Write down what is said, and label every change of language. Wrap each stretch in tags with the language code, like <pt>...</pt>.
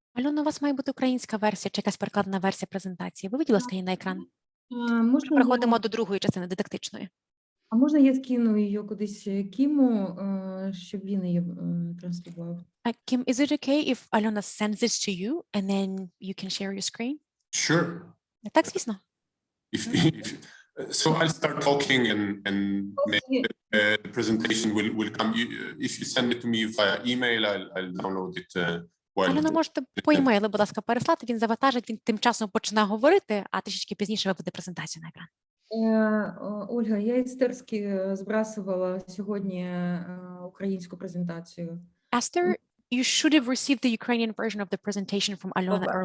<uk>Альона, у вас має бути українська версія чи якась перекладена версія презентації. Виведіть, будь ласка, її на екран. Переходимо до другої частини, дидактичної. А можна я скину її кудись Кіму, щоб він її транслював?</uk> <en>Kim, is it okay if Alona sends this to you and then you can share your screen? Sure.</en> <uk>Так, звісно.</uk> <en>So I'll start talking and maybe the presentation will come. If you send it to me via email, I'll download it.</en> <uk>Альона, можете по емейлу, будь ласка, переслати, він завантажить, він тим часом почне говорити, а трішечки пізніше виведе презентацію на екран. Ольга, я істерськи збрасувала сьогодні українську презентацію.</uk> <en>Esther, you should have received the Ukrainian version of the presentation from Alona earlier</en>